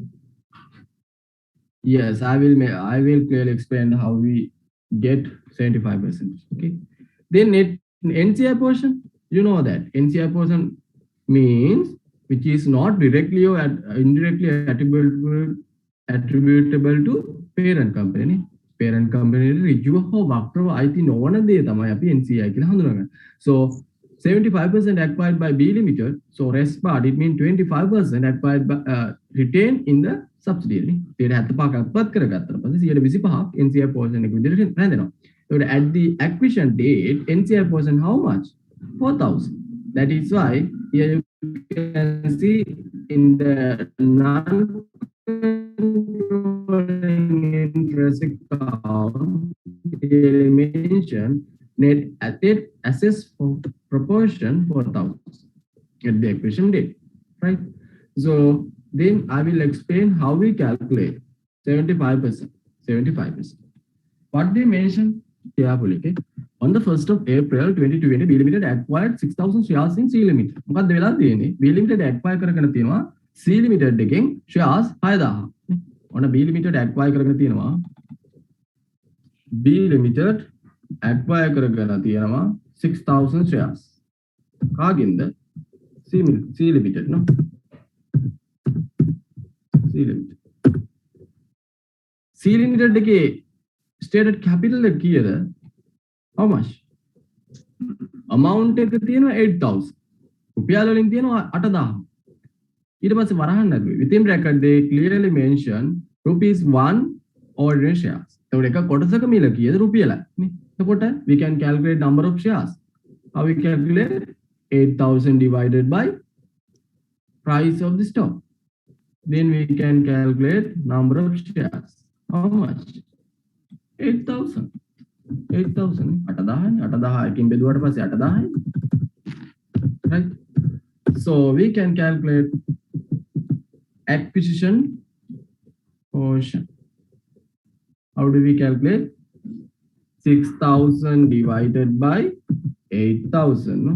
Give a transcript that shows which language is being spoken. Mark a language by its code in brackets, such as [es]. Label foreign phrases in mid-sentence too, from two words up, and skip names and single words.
[en] Yes, I will clearly explain how we get 75%. Okay. Then net NCI portion, you know that NCI portion means which is not directly or indirectly attributable to parent company. Parent company [si] ඍජුව හෝ වක්‍රව අයිති නොවන දේ තමයි අපි NCI කියලා හඳුනගන්නේ. [en] So 75% acquired by B Limited. So rest part, it means 25% acquired by retained in the subsidiary. [si] 75ක් අත්පත් කරගත්තට පස්සේ 125ක් [en] NCI portion [si] එක විදිහට රැඳෙනවා. [en] So at the acquisition date, NCI portion how much? 4,000. That is why here you can see in the non-controlling interest account, they mention net assets for proportion 4,000 at the acquisition date, right? So then I will explain how we calculate 75%. 75%. What they mention carefully, okay? On the 1st of April 2020, B Limited acquired 6,000 shares in C Limited. [si] මොකක්ද වෙලා තියෙන්නේ? B Limited acquire කරගෙන තියෙනවා C Limited එකෙන් shares 6,000. ඔන්න B Limited acquire කරගෙන තියෙනවා. B Limited acquire කරගෙන තියෙනවා 6,000 shares. කාගෙන්ද? [en] C Limited, no? [si] C Limited. C Limited එකේ [en] stated capital [si] එක කීයද? [en] How much? Amount [si] එක තියෙනවා [en] 8,000. [si] රුපියල් වලින් තියෙනවා 8,000. ඊට පස්සේ වරහන් නැතුව [en] within bracket they clearly mention rupees 1 ordinary shares. [si] එතකොට එක කොටසක මිල කීයද රුපියලයි නේ. [en] එතකොට we can calculate number of shares. How we calculate 8,000 divided by price of the stock. Then we can calculate number of shares. How much? 8,000. 8,000. 8,000. [si] 8,000 එකකින් බෙදුවට පස්සේ 8,000. [en] Right? So we can calculate acquisition portion. How do we calculate? 6,000 divided by 8,000. No?